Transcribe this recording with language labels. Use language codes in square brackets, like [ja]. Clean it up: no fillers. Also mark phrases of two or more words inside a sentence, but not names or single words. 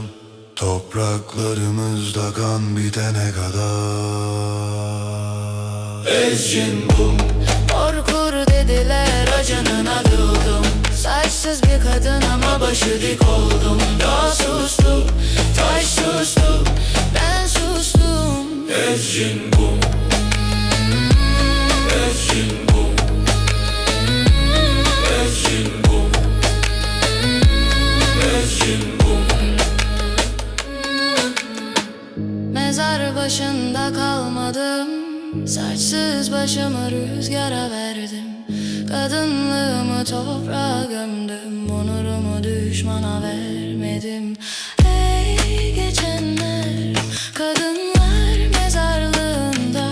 [tr] Topraklarımızda kan bitene kadar. [ku] Ezgin bum, [tr] Korkur dediler, acınına dıldım. Saçsız bir kadın ama başı dik oldum. Dağ sustu, taş sustu, ben sustum. [ku] Ezgin bum, Ezgin bum, Ezgin bum, Ezgin bum. [tr] Mezar başında kalmadım. Saçsız başımı rüzgara verdim. Kadınlığımı toprağa gömdüm. Onurumu düşmana vermedim. Ey geçenler, kadınlar mezarlığında.